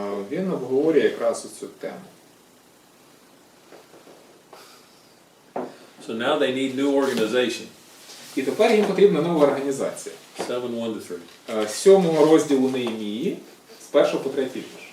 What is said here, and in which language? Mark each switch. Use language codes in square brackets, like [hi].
[uk] він обговорює якраз цю тему. [en] So now they need new organization. [uk] І тепер їм потрібна нова організація. [en] 7:1-3. [uk] 7 розділу Неемії, з 1 по 3 вірш.